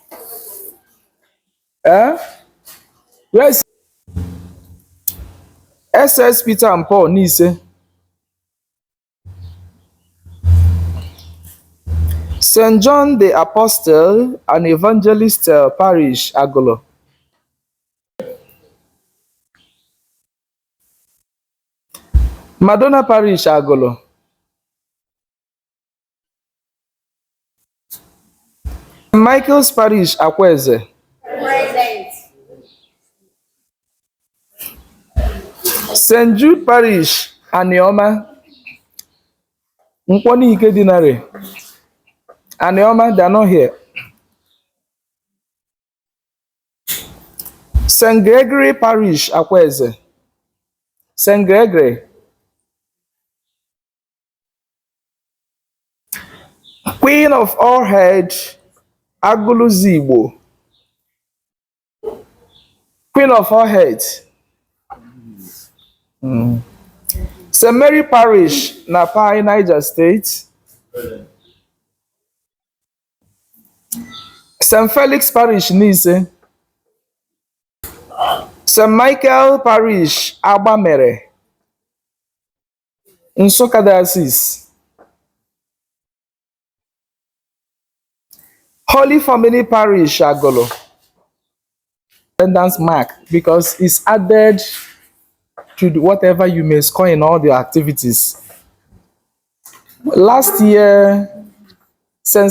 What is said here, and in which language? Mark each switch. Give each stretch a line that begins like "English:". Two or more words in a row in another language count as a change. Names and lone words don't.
English: Where's SS Peter and Paul, Nise? St. John the Apostle and Evangelist Parish, Awlaw. Madonna Parish, Awlaw. Michael's Parish, Akweze. St. Jude Parish, Anioma. Nkwonike Deanary. Anioma, they are not here. St. Gregory Parish, Akweze. St. Gregory. Queen of all head, Agulu. Queen of all head. St. Mary Parish, Napa, Niger State. St. Felix Parish, Nise. St. Michael Parish, Abamere. Nsukka Diocese. Holy Family Parish, Awlaw. Attendance mark, because it's added to whatever you may score in all the activities. Last year, St.